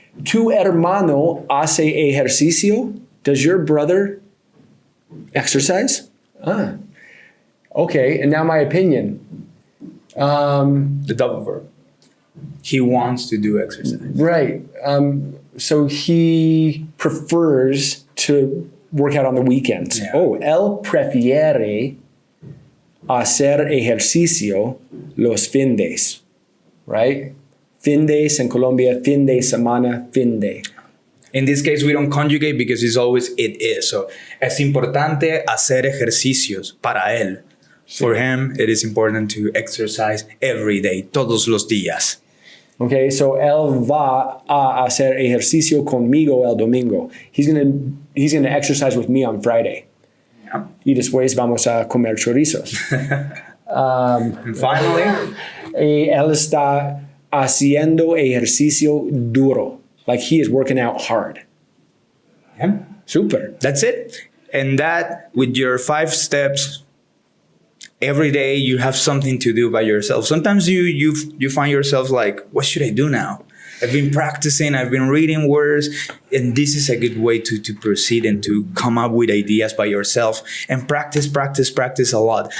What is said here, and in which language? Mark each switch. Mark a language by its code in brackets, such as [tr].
[es] Tu hermano hace ejercicio. [en] Does your brother exercise? Okay, and now my opinion. The double verb. He wants to do exercise. Right. So he prefers to work out on the weekends. Yeah. [es] Oh, él prefiere hacer ejercicio los findes. Right? Findes en Colombia, fin de semana, fin de. [en] In this case, we don't conjugate because it's always it is. [es] So, es importante hacer ejercicios para él. [en] For him, it is important to exercise every day, [es] todos los días. Okay, so él va a hacer ejercicio conmigo el domingo. [en] He's gonna exercise with me on Friday. Yeah. [es] Y después vamos a comer chorizos. [en] And finally, [es] Él está haciendo ejercicio duro. [en] Like he is working out hard. yeah, Super. that's it. And that, with your 5 steps, every day you have something to do by yourself. Sometimes you find yourself like, what should I do now? I've been practicing, I've been reading words, and this is a good way to proceed and to come up with ideas by yourself and practice a lot.